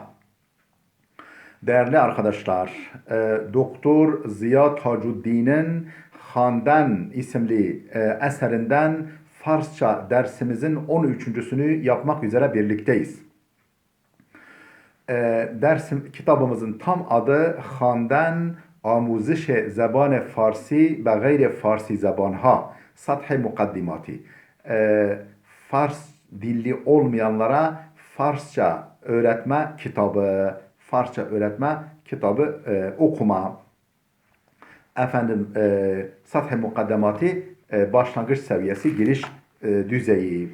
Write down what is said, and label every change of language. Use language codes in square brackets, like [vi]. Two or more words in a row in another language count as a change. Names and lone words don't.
[tr] Değerli arkadaşlar, Doktor Ziya Tacuddin'in Handan isimli eserinden Farsça dersimizin 13.sünü yapmak üzere birlikteyiz. Kitabımızın tam adı Handan [fa] آموزش زبان فارسی به غیر فارسی زبانها سطح mukaddimati. [tr] Fars dilli olmayanlara Farsça öğretme kitabı okuma. Sath-ı mukaddemati başlangıç seviyesi, giriş düzeyi.